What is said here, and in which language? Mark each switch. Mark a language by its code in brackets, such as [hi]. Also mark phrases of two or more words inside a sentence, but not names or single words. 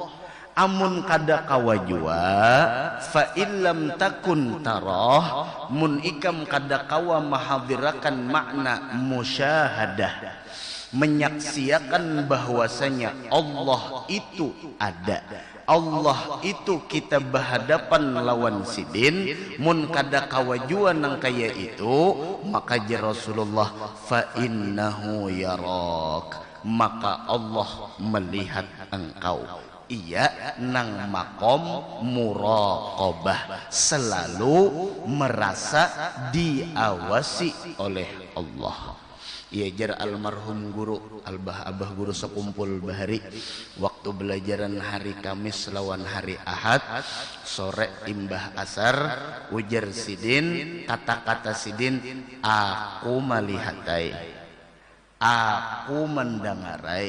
[bjn] Amun kada kawajua [ar] فإن لم تكن تراه, [bjn] mun ikam kada kawa mahadirakan makna musyahadah, menyaksikan bahwasanya Allah itu ada, Allah itu kita berhadapan lawan sidin. Mun kada kawajua nang kaya itu, maka Rasulullah [ar] فإنه يراك, [bjn] maka Allah melihat engkau. Ia nang makom muraqabah, selalu merasa diawasi oleh Allah. Ia jar almarhum guru Abah guru sekumpul bahari, waktu belajaran hari Kamis lawan hari Ahad, sore imbah asar, ujar sidin, kata-kata sidin, aku melihatai, aku mendengarai.